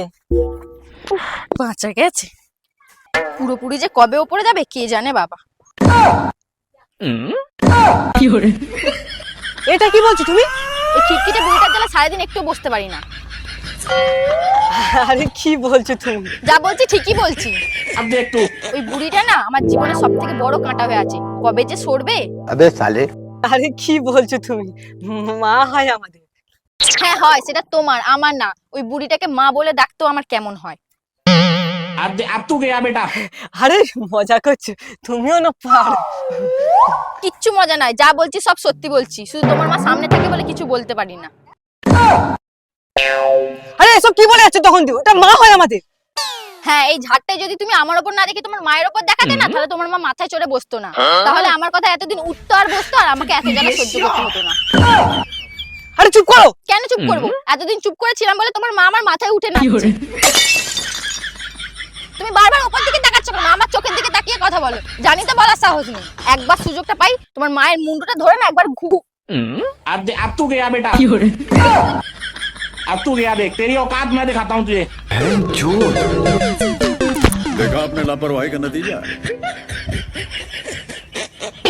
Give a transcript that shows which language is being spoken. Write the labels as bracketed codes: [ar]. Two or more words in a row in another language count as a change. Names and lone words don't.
[bn] বাঁচা গেছে। পুরোপুরি যে কবে ওপরে যাবে কে জানে বাবা। এটা কি বলছো তুমি? এই খিটখিটে বুড়িটার জ্বালা সারাদিন একটু বসতে পারি না। আরে কি বলছো তুমি? যা বলছি ঠিকই বলছি। [hi] अब देख तू। [bn] ওই বুড়িটা না আমার জীবনে সব থেকে বড় কাঁটা হয়ে আছে, কবে যে সরবে। [hi] अबे साले। [bn] আরে কি বলছো তুমি, মা হয় আমাদের। হ্যাঁ হয়, সেটা তোমার, আমার না। ওই বুড়িটাকে মা বলে ডাকতো আমার কেমন হয়। [hi] अब तू गया बेटा। [bn] আরে মজা করছো, তুমিও না পারো। কিচ্ছু মজা নাই, যা বলছি সব সত্যি বলছি। শুধু তোমার মা সামনে থাকে বলে কিছু বলতে পারি না। আরে এসব কি বলে যাচ্ছে তখন? ওটা মা হয় আমাদের। হ্যাঁ, এই ঝাড়টাই যদি তুমি আমার উপর না দেখে তোমার মায়ের উপর দেখাতে না, তাহলে তোমার মা মাথায় চড়ে বসতো না। তাহলে আমার কথা এতদিন উঠতো আর বসতো, আর আমাকে এত জ্বালা সহ্য করতে হতো না। আরে চুপ করো। কেন চুপ করবো? এতদিন চুপ করেছিলাম বলে তোমার মা আমার মাথায় উঠে নাচছে। তুমি বারবার উপর দিকে তাকাচ্ছ কেন? আমার চোখের দিকে তাকিয়ে কথা বলো। জানি তো বলার সাহস নেই। একবার সুযোগটা পাই তোমার মায়ের মুন্ডুটা ধরে না একবার ঘু। [hi] अब तू गया बेटा। अब तू गया। देख तेरी औकात मैं दिखाता हूँ तुझे। देखा आपने लापरवाही का नतीजा।